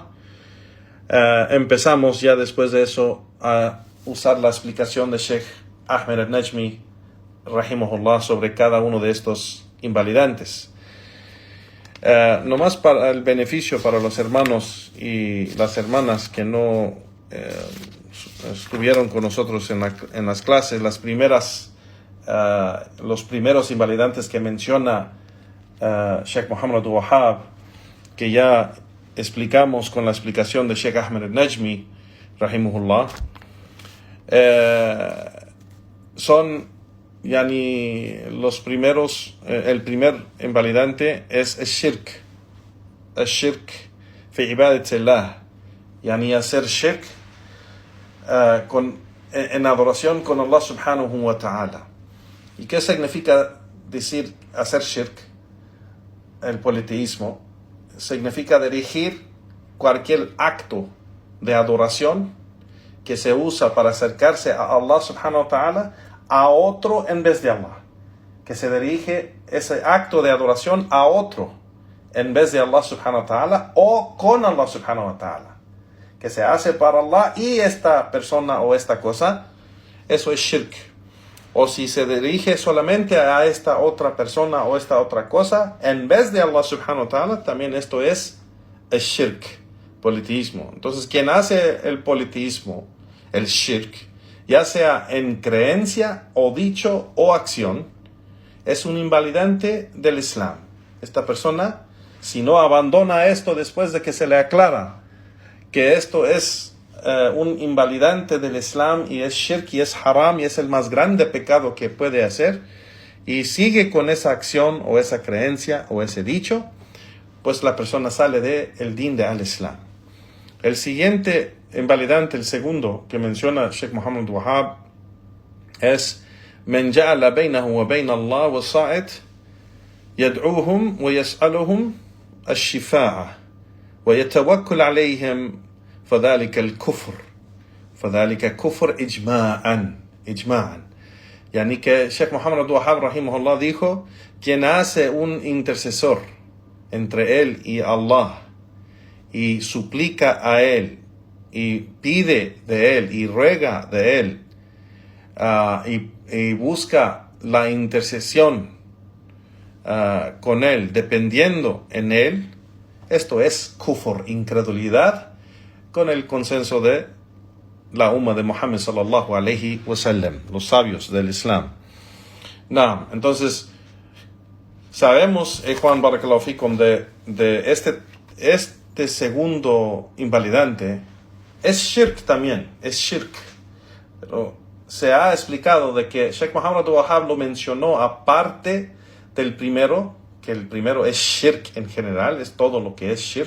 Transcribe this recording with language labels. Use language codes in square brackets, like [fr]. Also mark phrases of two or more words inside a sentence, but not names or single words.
[es] Empezamos ya después de eso a usar la explicación de Sheikh Ahmed al-Najmi rahimahullah sobre cada uno de estos invalidantes. Nomás para el beneficio para los hermanos y las hermanas que no estuvieron con nosotros en las clases, los primeros invalidantes que menciona Sheikh Muhammad Abdul Wahhab, que ya explicamos con la explicación de Sheikh Ahmed al-Najmi rahimahullah, son los primeros. El primer invalidante es el [ar] شرك في عبادة الله, [es] hacer shirk en adoración con Allah [ar] سبحانه وتعالى. [es] ¿Y qué significa decir hacer shirk? El politeísmo significa dirigir cualquier acto de adoración que se usa para acercarse a Allah [ar] سبحانه وتعالى [es] a otro en vez de Allah, que se dirige ese acto de adoración a otro en vez de Allah [ar] سبحانه وتعالى [es] o con Allah [ar] سبحانه وتعالى, [es] que se hace para Allah y esta persona o esta cosa. Eso es shirk. O si se dirige solamente a esta otra persona o esta otra cosa en vez de Allah [ar] سبحانه وتعالى, [es] también esto es el shirk, politeísmo. Entonces, quien hace el politeísmo, el shirk, ya sea en creencia o dicho o acción, es un invalidante del Islam. Esta persona, si no abandona esto después de que se le aclara que esto es un invalidante del Islam y es shirk y es haram y es el más grande pecado que puede hacer, y sigue con esa acción o esa creencia o ese dicho, pues la persona sale del din de al-Islam. El siguiente invalidante, el segundo que menciona Sheikh Muhammad Abdul Wahhab, [ar] es من جعل بينه وبين الله وسائط يدعوهم ويسألهم الشفاعة ويتوكل عليهم فذلك الكفر كفر إجماعا. [es] Que Sheikh Muhammad Abdul Wahhab rahimahullah dijo: quien hace un intercesor entre él y Allah y suplica a él y pide de él y ruega de él y busca la intercesión con él, dependiendo en él, esto es kufr, incredulidad, con el consenso de la umma de Muhammad [ar] صلى الله عليه وسلم, [es] los sabios del Islam. Entonces sabemos, Juan [ar] بارك الله فيكم, [es] de este segundo invalidante es shirk también, es shirk. Pero se ha explicado de que Sheikh Muhammad Abdul Wahhab lo mencionó aparte del primero, que el primero es shirk en general, es todo lo que es shirk.